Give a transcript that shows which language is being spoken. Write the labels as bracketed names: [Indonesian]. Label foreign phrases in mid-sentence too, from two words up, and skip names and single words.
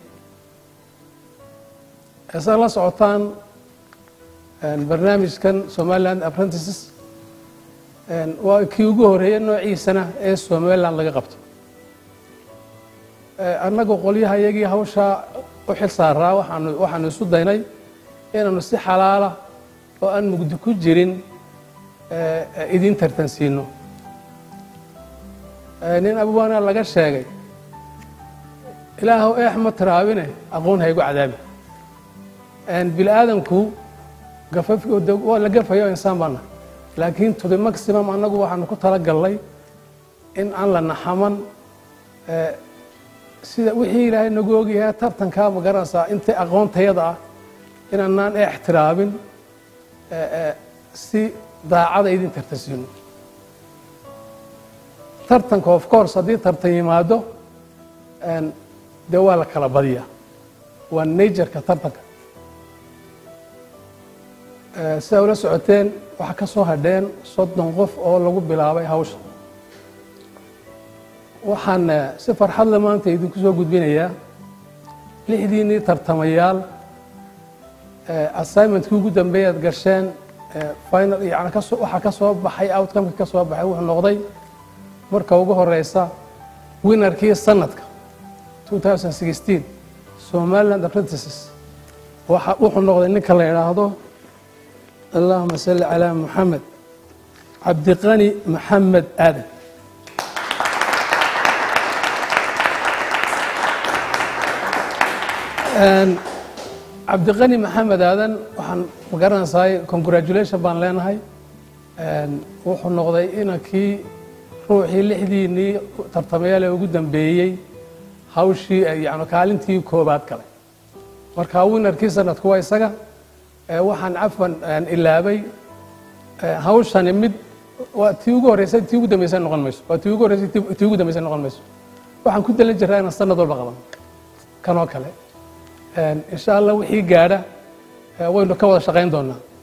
[Somali] isaga la socotaan barnaamijkan Somaliland Apprentices waa kii ugu horeeyay noociisana ee Somaliland laga qabto annagu qolyaha iyagii hawsha u xil saaraa waxaanu isu daynay inaanu si xalaala oo aan mugdi ku jirin idin tartansiino nin abwaana laga sheegay ilaahow eex ma tiraabine aqoon haygu cadaabi bilaadanku waa la gafayo insaan baana laakiin [English] to the maximum [Somali] annagu waxaanu ku talagalnay in aan la naxaman sida wixii ilaahay nagu ogyahay tartanka ma garanaysaa inta aqoontayada ah inaanaan ixtiraabin si daacada idin tartansiino tartanka [English] of course [Somali] haddii tartan yimaado dee waa la kala badiyaa waa nature-ka tartanka sida ula socoteen waxaa ka soo hadheen 30 qof oo lagu bilaabay hawsha waxaan si farxad leh maanta idinku soo gudbinayaa 6diinii tartamayaal assignment-kii ugu dambeeyaad gasheen final yani waxaa ka soo baxay outcome-kii ka soo baxay wuxuu noqday marka ugu horeysa winnerkii sanadka 2016 Somaliland Apprentices wuxuu noqday ninka la yiraahdo [Arabic] اللهم صل على محمد [Somali] عبد الغني محمد آدم cabdiqani maxamed aadan waxaan magaranaysaay congratulation baan leenahay wuxuu noqday inankii ruuxii lixdiinii tartamayaal ee ugu dambeeyey hawshii yani kaalintii koobaad galay marka winarkii sanadku waa isaga waxaan cafwan ilaabay hawshani mid waa tii ugu horeysay tii ugu dambeysay noqon mayso waa tii ugu horeysay tii ugu dambeysay noqon mayso waxaan ku dalan jiraa inaan sanad walba qaban kanoo kale [Arabic] إن شاء الله [Somali] wixii gaadha waynu ka wada shaqayn doonaa